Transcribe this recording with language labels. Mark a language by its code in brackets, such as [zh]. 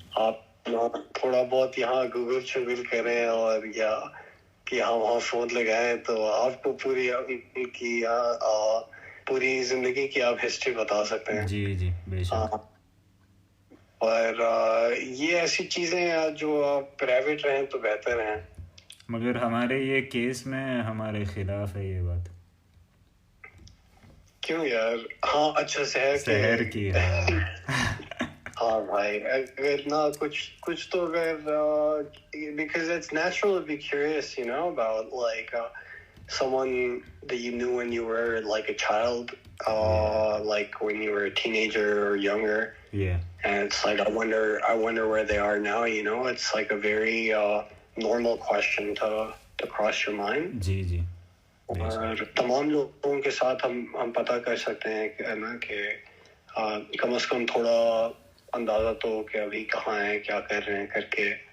[hi] आप थोड़ा बहुत यहाँ गूगल शूगल करें और या कि हम वहाँ फोन लगाएं तो आपको पूरी उनकी पूरी जिंदगी की आप हिस्ट्री बता सकते हैं। जी बेशक। और ये ऐसी चीजें यार जो प्राइवेट रहें तो बेहतर हैं। मगर हमारे ये केस में हमारे खिलाफ है ये बात। क्यों यार? [en] हाँ अच्छा, शहर की हाँ भाई, अगर ना कुछ तो अगर because it's natural to be curious, about like someone that you knew when you were like a child, like when you were a teenager or younger. Yeah. And it's like I wonder where they are now. It's like a very normal question to cross your mind. [hi] जी और तमाम लोगों के साथ हम पता कर सकते हैं कि कम से कम थोड़ा अंदाजा तो कि अभी कहाँ हैं, क्या कर रहे हैं करके।